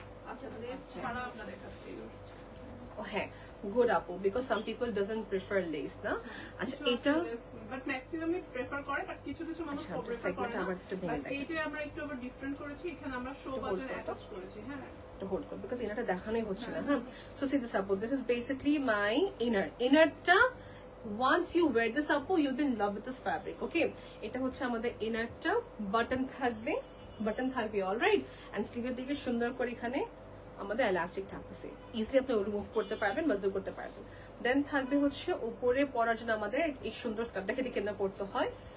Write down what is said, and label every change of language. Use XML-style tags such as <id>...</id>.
<bn>আচ্ছা, লেস ছাড়া আমরা দেখাচ্ছি।</bn> <en>হ্যাঁ, গুড আপু, because some people doesn't prefer less না।</en> <bn>আচ্ছা, এটা বাট ম্যাক্সিমামই প্রেফার করে, বাট কিছু কিছু মানুষ প্রেফার করে না। আবার একটু ভেঙে দেখেন, এইটা আমরা একটু আবার ডিফারেন্ট করেছি, এখানে আমরা শো বাটন অ্যাটাচ করেছি। হ্যাঁ,</bn> <en>to hold on because inner ta</en> <bn>দেখানোই হচ্ছে না। হ্যাঁ,</bn> <en>so see this apple, this is basically my inner ta, once you wear this apple you'll be in love with this fabric.</en> <bn>Okay, এটা হচ্ছে আমাদের inner ta, button থাকবে alright, and স্লিভের দিকে সুন্দর করে এখানে আমাদের এলাস্টিক থাকতেছে, ইজিলি আপনি রিমুভ করতে পারবেন, মাজু করতে পারবেন। দেন থাকবে হচ্ছে উপরে পরার জন্য আমাদের এই সুন্দর স্কার্ফটাকে দিকে না পড়তে হয়।</bn>